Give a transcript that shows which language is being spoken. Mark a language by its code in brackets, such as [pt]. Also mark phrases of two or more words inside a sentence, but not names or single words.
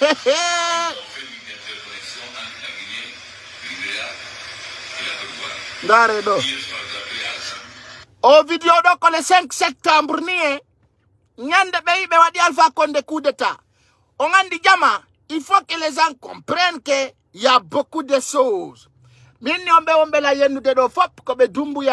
[ff] Dare do. O video do ko [fr] le 5 septembre [ff] ni nyande be wadi Alpha Condé [fr] coup d'état. [ff] On andi jama, [fr] il faut que les gens comprennent que y a beaucoup de choses. [ff] Minni ombe la yennude do fop ko be Doumbouya